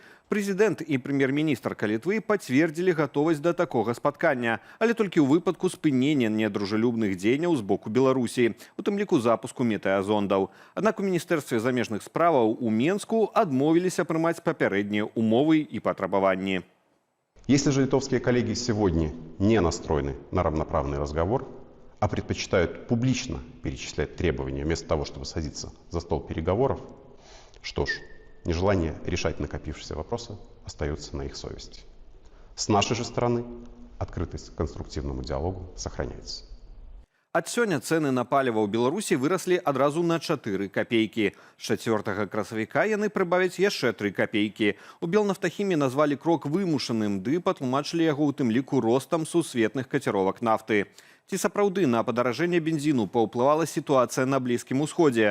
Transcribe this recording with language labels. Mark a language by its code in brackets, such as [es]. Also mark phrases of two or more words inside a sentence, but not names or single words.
[be] Прэзідэнт і прэм'ер-міністрка Літвы пацвердзілі гатовасць да такога спаткання, але толькі ў выпадку спынення недружелюбных дзеянняў з боку Беларусі, у тым ліку запуску метэазондаў. Аднак у Міністэрстве замежных справаў у Менску адмовіліся прымаць папярэднія умовы і патрабаванні. [ru] Если же литовские коллеги сегодня не настроены на равноправный разговор, а предпочитают публично перечислять требования вместо того, чтобы садиться за стол переговоров, что ж, нежелание решать накопившиеся вопросы остается на их совести. С нашей же стороны открытость к конструктивному диалогу сохраняется. [be] Ад сёння цэны на паліва ў Беларусі выраслі адразу на 4 капейкі. З 4 красавіка яны прыбавяць яшчэ 3 капейкі. У Белнафтахіме назвалі крок вымушаным, ды патлумачылі яго ў тым ліку ростам сусветных каціровак нафты. Ці сапраўды на падаражэнне бензіну паўплывала сітуацыя на Блізкім усходзе?